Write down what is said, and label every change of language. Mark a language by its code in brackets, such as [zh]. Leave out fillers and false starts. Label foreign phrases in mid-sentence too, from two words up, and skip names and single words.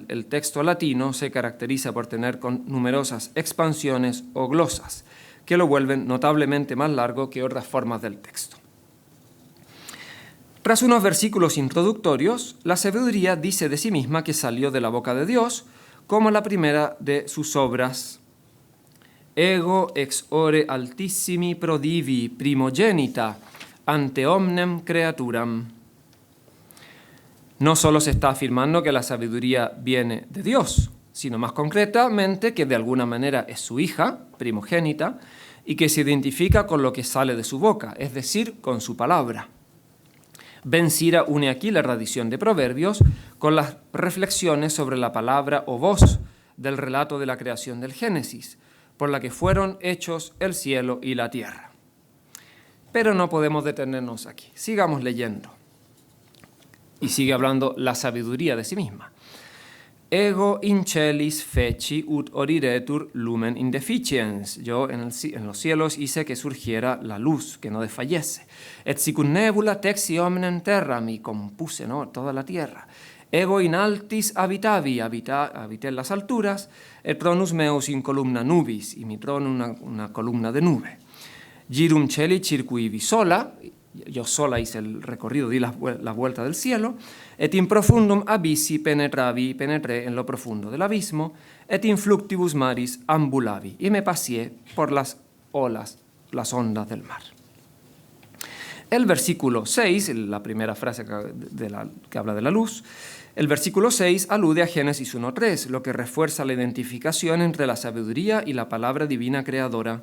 [es] El texto latino se caracteriza por tener numerosas expansiones o glosas, que lo vuelven notablemente más largo que otras formas del texto. Tras unos versículos introductorios, la sabiduría dice de sí misma que salió de la boca de Dios, como la primera de sus obras. [la] Ego ex ore altissimi prodivi primogenita ante omnem creaturam. [es] No solo se está afirmando que la sabiduría viene de Dios, sino más concretamente que de alguna manera es su hija, primogénita, y que se identifica con lo que sale de su boca, es decir, con su palabra. Ben Sira une aquí la tradición de Proverbios con las reflexiones sobre la palabra o voz del relato de la creación del Génesis, por la que fueron hechos el cielo y la tierra. Pero no podemos detenernos aquí. Sigamos leyendo. Y sigue hablando la sabiduría de sí misma. [la] Ego in celis feci ut oriretur lumen indeficiens. [es] Yo en los cielos hice que surgiera la luz, que no desfallece. [la] Et sicut nebula texi omnem terram, [es] y compuse, ¿no?, toda la tierra. [la] Ego in altis habitavi, [es] habité en las alturas, [la] et tronus meus in columna nubis, [es] y mi trono una columna de nube. [la] Girum celi circuivi sola, [es] Yo sola hice el recorrido, di la vuelta del cielo. [la] Et in profundum abissi [es] penetré en lo profundo del abismo, [la] et in fluctibus maris ambulavi, [es] y me paseé por las olas, las ondas del mar. El versículo 6, la primera frase que habla de la luz, el versículo 6 alude a Génesis 1:3, lo que refuerza la identificación entre la sabiduría y la palabra divina creadora.